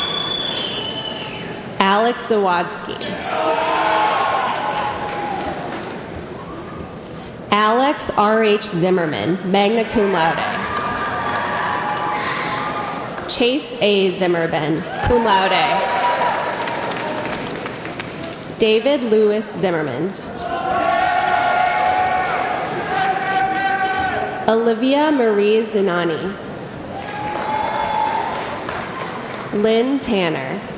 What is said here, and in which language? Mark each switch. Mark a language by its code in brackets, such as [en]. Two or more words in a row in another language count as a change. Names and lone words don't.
[en] Alex Zawadsky. Alex R.H. [la] Zimmerman, magna cum laude. [en] Chase A. Zimmerman, [la] cum laude. [en] David Lewis Zimmerman. Olivia Marie Zinani. Lynn Tanner.